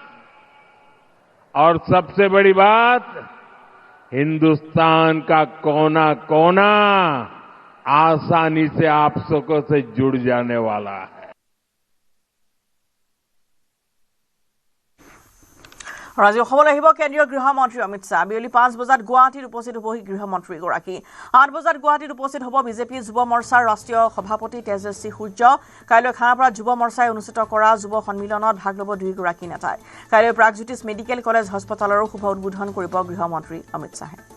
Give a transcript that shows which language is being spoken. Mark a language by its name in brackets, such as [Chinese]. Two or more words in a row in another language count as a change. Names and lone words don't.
[Hindi] और सबसे बड़ी बात, हिंदुस्तान का कोना कोना आसानी से आप सबको से जुड़ जाने वाला है। [Assamese] আজি অসমলৈ আহিব কেন্দ্ৰীয় গৃহমন্ত্ৰী অমিত শ্বাহ বিয়লি 5 বজাত গুৱাহাটীত উপস্থিত হ'বহি গৃহমন্ত্ৰীগৰাকী 8 বজাত গুৱাহাটীত উপস্থিত হ'ব বিজেপি যুৱ মৰ্চাৰ ৰাষ্ট্ৰীয় সভাপতি তেজস্বী সূৰ্য কাইলৈ খানাপাৰাত যুৱ মৰ্চাই অনুষ্ঠিত কৰা যুৱ সন্মিলনত ভাগ ল'ব দুয়োগৰাকী নেতাই কাইলৈ প্ৰাগজ্যোতিষ মেডিকেল কলেজ হাস্পতালৰো শুভ উদ্বোধন কৰিব গৃহমন্ত্ৰী অমিত শ্বাহে